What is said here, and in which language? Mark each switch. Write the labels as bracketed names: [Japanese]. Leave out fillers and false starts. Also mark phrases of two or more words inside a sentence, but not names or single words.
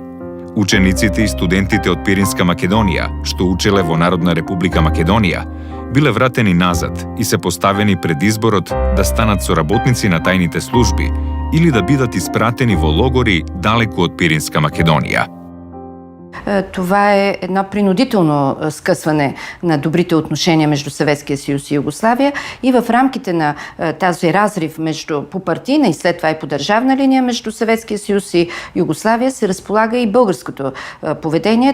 [Macedonian] Учениците и студентите од Пиринска Македонија, што учеле во Народна република Македонија, биле вратени назад и се поставени пред изборот да станат соработници на тајните служби или да бидат испратени во логори далеку од Пиринска Македонија. [Bulgarian] Това е едно принудително скъсване на добрите отношения между Съветския съюз и Югославия и в рамките на тази разрив между по партийна и след това и по държавна линия между Съветския съюз и Югославия се разполага и българското поведение.